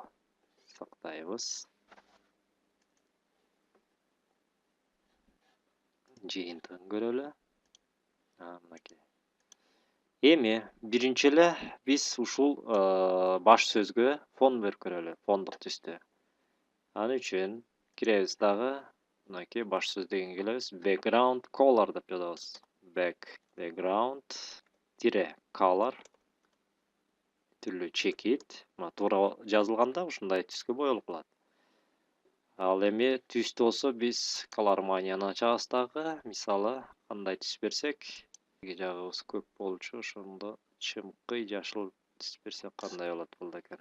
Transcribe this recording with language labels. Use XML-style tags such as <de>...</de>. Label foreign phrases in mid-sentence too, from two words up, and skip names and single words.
<ky>Сактайбыз. Жыйынтыгын көрөлү. Мынакей. Эми биринчи эле биз ушул баш сөзгө фон берип көрөлү, фондук түстү. Ал үчүн киребиз дагы, мынакей баш сөз деген келебиз,</ky> <en>background color</en> <ky>деп жазабыз.</ky> <en>Background color</en> <ky>түрлүү чекит, мына туура жазылганда ушундай түскө боелуп калат. Ал эми түстү болсо биз колорманияны ачабыз дагы, мисалы кандай түс берсек, жагыбыз көк болчу, ошондо чымкый жашыл түс берсек кандай болот бул экен?</ky>